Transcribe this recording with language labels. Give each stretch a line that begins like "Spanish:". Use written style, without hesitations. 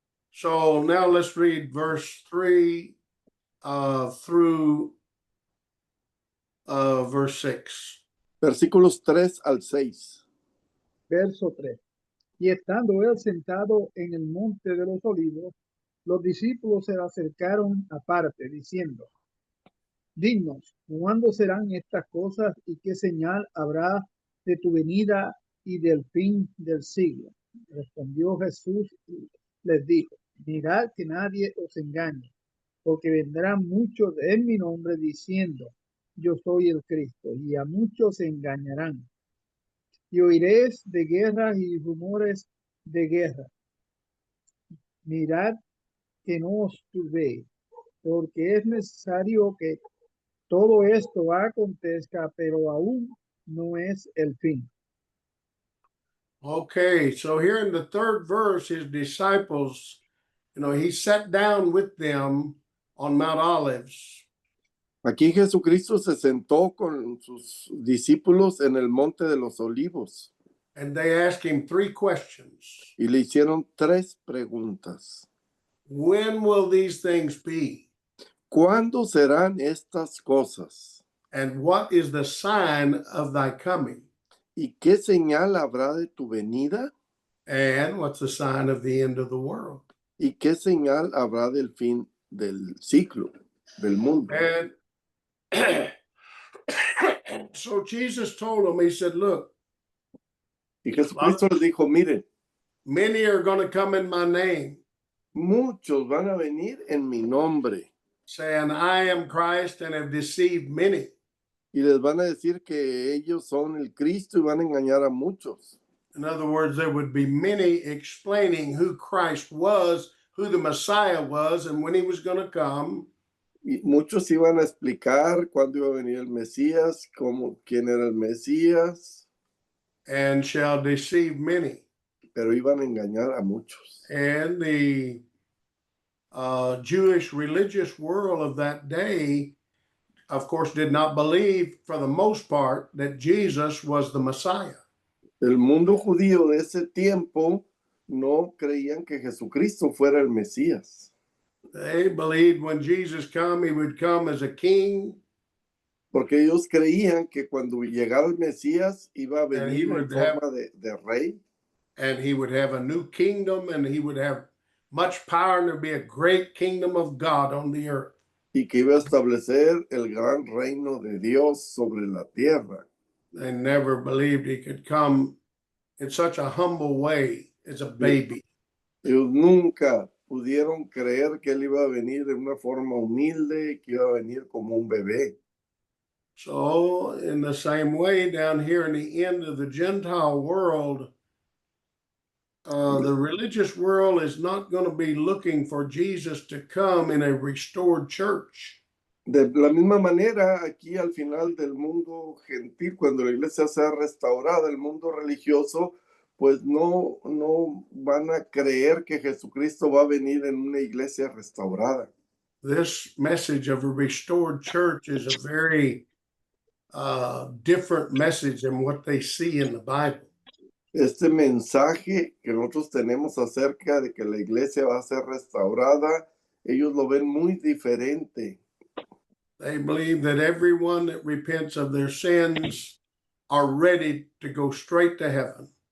English: So now let's read verse 3 through verse 6.
Spanish: Versículos 3 al 6. Verso 3. Y estando él sentado en el monte de los olivos, los discípulos se le acercaron aparte, diciendo: Dinos, ¿cuándo serán estas cosas y qué señal habrá de tu venida y del fin del siglo? Respondió Jesús y les dijo: Mirad que nadie os engañe, porque vendrán muchos en mi nombre diciendo: Yo soy el Cristo, y a muchos se engañarán. Y oiréis de guerras y rumores de guerra. Mirad que no os turbéis, porque es necesario que todo esto acontezca, pero aún no es el fin.
English: Okay, so here in the third verse, his disciples, he sat down with them on Mount Olives.
Spanish: Aquí Jesucristo se sentó con sus discípulos en el monte de los olivos.
English: And they asked him three questions.
Spanish: Y le hicieron tres preguntas.
English: When will these things be?
Spanish: ¿Cuándo serán estas cosas?
English: And what is the sign of thy coming?
Spanish: ¿Y qué señal habrá de tu venida?
English: And what's the sign of the end of the world?
Spanish: ¿Y qué señal habrá del fin del ciclo, del mundo?
English: And so Jesus told them, he said, look,
Spanish: y Jesucristo les dijo, miren,
English: many are going to come in my name,
Spanish: muchos van a venir en mi nombre,
English: saying, I am Christ, and have deceived many.
Spanish: y les van a decir que ellos son el Cristo y van a engañar a muchos.
English: In other words, there would be many explaining who Christ was, who the Messiah was, and when he was going to come.
Spanish: Y muchos iban a explicar cuándo iba a venir el Mesías, quién era el Mesías.
English: And shall deceive many.
Spanish: Pero iban a engañar a muchos.
English: And the Jewish religious world of that day, of course, did not believe, for the most part, that Jesus was the Messiah.
Spanish: El mundo judío de ese tiempo no creían que Jesucristo fuera el Mesías.
English: They believed when Jesus come, he would come as a king,
Spanish: Porque ellos creían que cuando llegara el Mesías iba a
English: and he
Spanish: venir en
English: would have
Spanish: forma de rey
English: and he would have a new kingdom, and he would have much power, and there'd be a great kingdom of God on the earth.
Spanish: y que iba a establecer el gran reino de Dios sobre la tierra.
English: They never believed he could come in such a humble way as a baby.
Spanish: Ellos nunca pudieron creer que él iba a venir de una forma humilde, que iba a venir como un bebé.
English: So, in the same way, down here in the end of the Gentile world, the religious world is not going to be looking for Jesus to come in a restored church.
Spanish: De la misma manera, aquí al final del mundo gentil, cuando la iglesia sea restaurada, el mundo religioso, pues no van a creer que Jesucristo va a venir en una iglesia restaurada.
English: This message of a restored church is a very different message than what they see in the Bible.
Spanish: Este mensaje que nosotros tenemos acerca de que la iglesia va a ser restaurada, ellos lo ven muy diferente.
English: They believe that everyone that repents of their sins are ready to go straight to heaven.